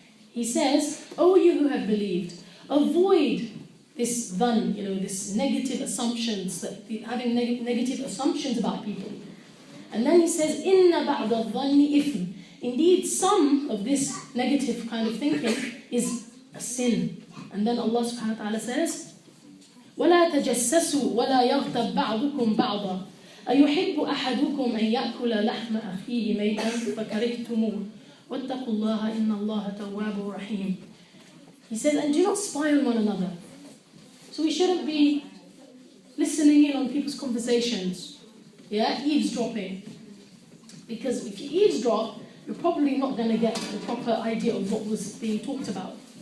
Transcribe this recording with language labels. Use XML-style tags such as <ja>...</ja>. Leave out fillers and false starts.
<en>He says, "O you who have believed, avoid this dhan, you know, this negative assumptions, having negative assumptions about people." And then he says,</en> <ar>"Inna ba'da dhanni ithm."</ar> <en>Indeed, some of this negative kind of thinking is a sin. And then Allah subhanahu wa ta'ala says,</en> <ar>وَلَا تَجَسَّسُوا وَلَا يَغْتَبْ بَعْضُكُمْ بَعْضًا أَيُحِبُّ أَحَدُكُمْ أَنْ يَأْكُلَ لَحْمَ أَخِيهِ مَيْتًا فَكَرِهْتُمُوهُ وَاتَّقُوا اللَّهَ إِنَّ اللَّهَ تَوَّابٌ رَحِيمٌ.</ar> <en>He says, and do not spy on one another. So we shouldn't be listening in on people's conversations, eavesdropping. Because if you eavesdrop, you're probably not going to get the proper idea of what was being talked about.</en>